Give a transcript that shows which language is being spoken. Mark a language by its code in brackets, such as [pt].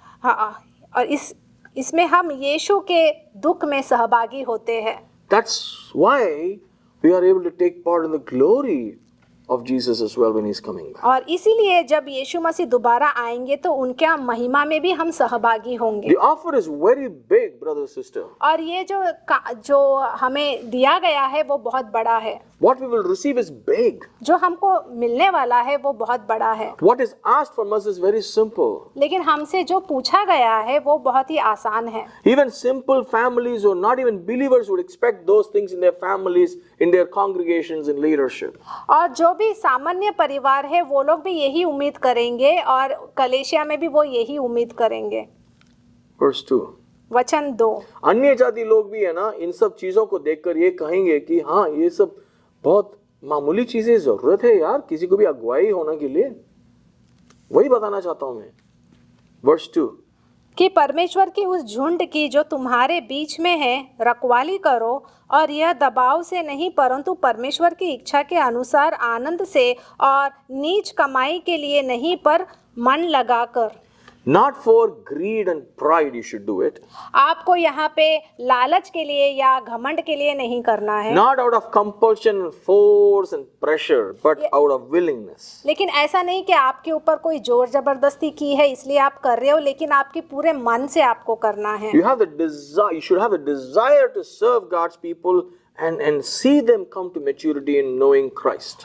[hi] हाँ, और इसमें हम यीशु के दुख में सहभागी होते हैं। [en] That's why we are able to take part in the glory of Jesus as well when He's coming back. [hi] और इसीलिए जब यीशु मसीह दोबारा आएंगे तो उनके महिमा में भी हम सहभागी होंगे। [en] The offer is very big, brother, sister. [hi] और ये जो हमें दिया गया है वो बहुत बड़ा है। [en] What we will receive is big. [hi] जो हमको मिलने वाला है वो बहुत बड़ा है। [en] What is asked from us is very simple. [hi] लेकिन हमसे जो पूछा गया है वो बहुत ही आसान है। [en] Even simple families or not even believers would expect those things in their families, in their congregations, in leadership. [hi] और जो भी सामान्य परिवार है वो लोग भी यही उम्मीद करेंगे और कलीसिया में भी वो यही उम्मीद करेंगे। [en] Verse 2. [hi] वचन 2। अन्य जाति लोग भी है ना, इन सब चीजों को देखकर ये कहेंगे कि हाँ, ये सब बहुत मामूली चीजें, जरूरत है यार किसी को भी अगुवाई होने के लिए। वही बताना चाहता हूं मैं। [en] Verse 2. [hi] कि परमेश्वर की उस झुंड की जो तुम्हारे बीच में है रखवाली करो, और यह दबाव से नहीं परंतु परमेश्वर की इच्छा के अनुसार आनंद से और नीच कमाई के लिए नहीं पर मन लगाकर। [en] Not for greed and pride you should do it. [hi] आपको यहाँ पे लालच के लिए या घमंड के लिए नहीं करना है। [en] Not out of compulsion and force and pressure, but out of willingness. [hi] लेकिन ऐसा नहीं कि आपके ऊपर कोई जोर जबरदस्ती की है इसलिए आप कर रहे हो, लेकिन आपके पूरे मन से आपको करना है। [en] You have the desire. You should have a desire to serve God's people and see them come to maturity in knowing Christ.